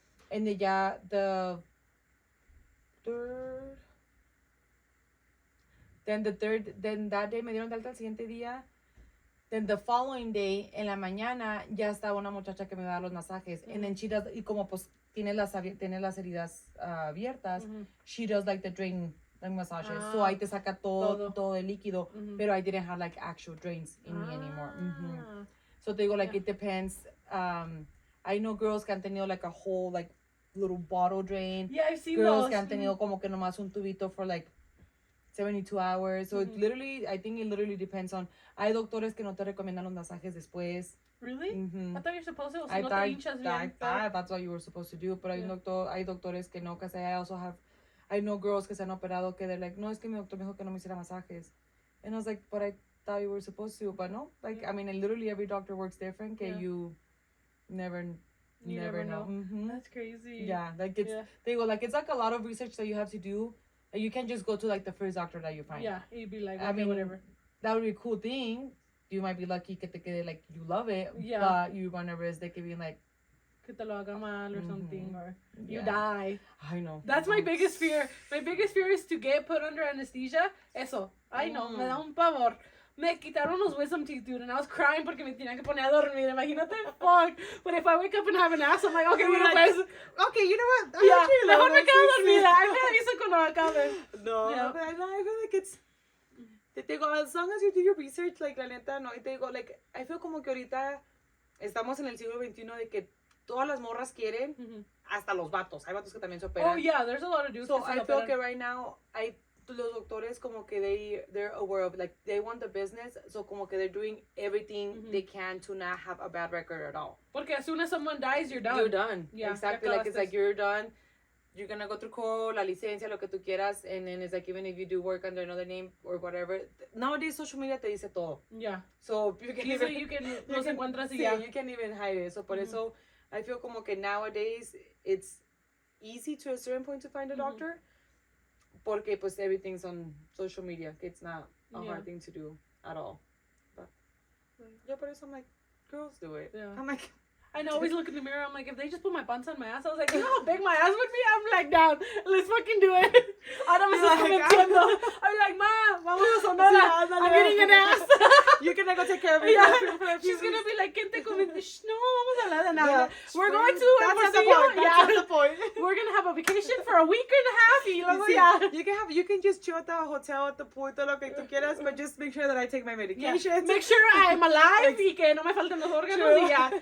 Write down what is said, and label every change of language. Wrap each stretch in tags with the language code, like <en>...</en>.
<en>And then</en> <es>ya,</es> <en>the third, then that day</en> <es>me dieron de alta el siguiente día.</es> <en>Then the following day,</en> <es>en la mañana, ya estaba una muchacha que me daba los masajes.</es> <en>And then she does,</en> <es>y como pues tiene las heridas abiertas,</es> <en>she does like the drain massages.</en> <es>So ahí te saca todo el líquido. Pero</es> <en>I didn't have like actual drains in me anymore. So te digo, like, it depends. I know girls</en> <es>que han tenido</es> <en>like a whole like little bottle drain. Yeah, I've seen girls those.</en> <es>que han tenido como que nomás un tubito for like 72 hours.</es> <en>So it literally, I think it literally depends on.</en> <es>Hay doctores que no te recomiendan los masajes después.</es> <en>Really? I thought you're supposed to. I</en> <es>No te</es> <en>thought,</en> <es>hinchas bien.</es> <en>that's what you were supposed to do. But</en> <es>hay doctores que no,</es> <en>because I also have, I know girls</en> <es>que se han operado que</es> <en>they're like,</en> <es>no, es que mi doctor me dijo que no me hiciera masajes.</es> <en>And I was like, but I thought you were supposed to. But no, like, I mean, literally every doctor works different. Que you never know. That's crazy. Yeah, like it's, they go, like, it's like a lot of research that you have to do. And you can't just go to like the first doctor that you find. Yeah, you'd be like, okay, I mean, whatever. That would be a cool thing. You might be lucky</en> <es>que te quede,</es> <en>like, you love it. Yeah. But you run a risk they could be like,</en> <es>Que te lo haga mal</es> <en>or something, or you die. I know. That's my biggest fear. My biggest fear is to get put under anesthesia.</en> <es>Eso. I know, me da un pavor. Me quitaron los wisdom teeth, dude,</es> <en>and I was crying</en> <es>porque me tenían que poner a dormir. Imagínate, fuck.</es> <en>But if I wake up and have an ass, I'm like, okay,</en> <es>mira, pues.</es> <en>Okay, you know what?</en> <es>Yeah, mejor me quedo dormida. I me aviso cuando acabe. No,</es> <en>Yeah. but I feel like it's,</en> <es>te digo,</es> <en>as long as you do your research,</en> <es>like, la neta, no, y te digo, like, I feel como que ahorita estamos en el siglo XXI de que todas las morras quieren, hasta los vatos. Hay vatos que también se operan.</es> <en>Oh, yeah, there's a lot of dudes So</en> <es>que se I lo</es> <en>feel</en> <es>operan.</es> <en>que right now,</en> <es>los doctores como que</es> <en>they're aware of, like, they want the business, so como que they're doing everything they can to not have a bad record at all.</en> <es>Porque</es> <en>as soon as someone dies, you're done. You're done. Yeah, exactly. Like, it's like you're done. You're gonna go through Colu,</en> <es>la licencia, lo que tú quieras,</es> <en>and then it's like even if you do work under another name or whatever. Nowadays, social media</en> <es>te dice todo.</es> <en>Yeah. So you can Easily you can</en> <es>los encuentras y sí, ya.</es> <en>you can't even hide it. So</en> <es>por eso,</es> <en>I feel como que nowadays it's easy to a certain point to find a doctor.</en> <es>Porque pues</es> <en>everything's on social media. It's not a hard thing to do at all. But yeah,</en> <es>por eso</es> <en>I'm like, girls do it. Yeah. I'm like, I know, always look in the mirror, I'm like, if they just put my buns on my ass, I was like, you know how big my ass would be? I'm like, down, let's fucking do it.</en> <es>Ahora me estás convenciendo.</es> <en>I'm like,</en> <es>ma, vamos a Sonora.</es> <en>I'm getting an ass. You're gonna go take care of it. Yeah. She's gonna be like,</en> <es>¿quién te convenció? Shh, no, vamos a hablar de nada.</es> <en>We're going to That's not the point. That's not the point. We're gonna have a vacation for a week and a half</en> <es>y luego ya.</es> <en>You can just chill at the hotel, at the pool,</en> <es>todo lo que tú quieras,</es> <en>but just make sure that I take my medications. Make sure I'm alive</en> <es>y que no me falten los órganos y ya.</es>